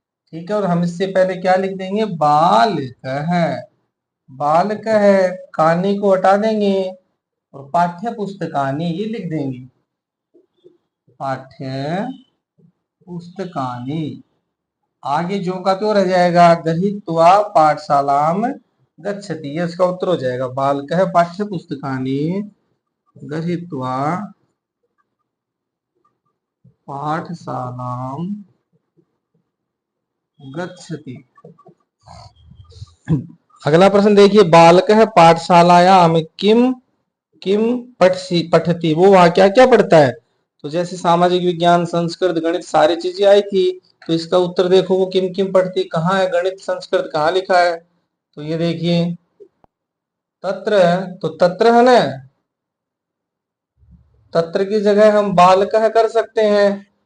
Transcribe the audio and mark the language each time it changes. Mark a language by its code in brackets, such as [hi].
[hi] ठीक है, और हम इससे पहले क्या लिख देंगे, बालकः, बालकः, कानी को हटा देंगे और पाठ्य पुस्तकानि ये लिख देंगे, पाठ्य पुस्तकानि। आगे जो का तो रह जाएगा, [sa] गृहीत्वा पाठशालाम गच्छति, [hi] ये इसका उत्तर हो जाएगा। [sa] बालकः पाठ्य पुस्तकानि गृहीत्वा पाठशालाम गच्छति। [hi] अगला प्रश्न देखिए, [sa] बालकः पाठशालायाम किम किम पठती, [hi] वो वहां क्या क्या पढ़ता है। तो जैसे सामाजिक विज्ञान, संस्कृत, गणित सारी चीजें आई थी, तो इसका उत्तर देखो वो किम किम पढ़ती, कहाँ है गणित संस्कृत कहाँ लिखा है, तो ये देखिए तत्र, तो तत्र है ना, तत्र की जगह हम बालकः कर सकते हैं।